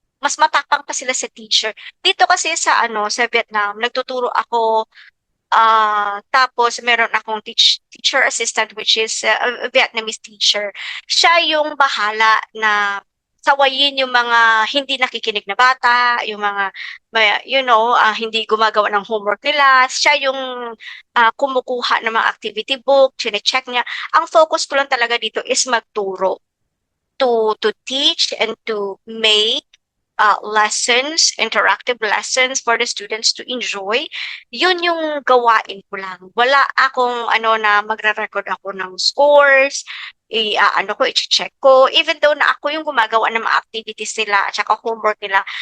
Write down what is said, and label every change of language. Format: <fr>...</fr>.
<tl>mas matapang pa sila sa teacher. Dito kasi sa sa Vietnam, nagtuturo ako tapos meron akong teacher assistant</tl> <en>which is a Vietnamese teacher.</en> <tl>Siya yung bahala na sawayin yung mga hindi nakikinig na bata, yung mga hindi gumagawa ng homework nila. Siya yung kumukuha ng mga activity book, chine-check niya. Ang focus ko lang talaga dito is magturo,</tl> <en>to teach and to make lessons, interactive lessons for the students to enjoy.</en> <tl>Yun yung gawain ko lang. Wala akong na magre-record ako ng scores, i-check ko.</tl> <en>Even though</en> <tl>na ako yung gumagawa ng mga activities nila at saka homework nila.</tl>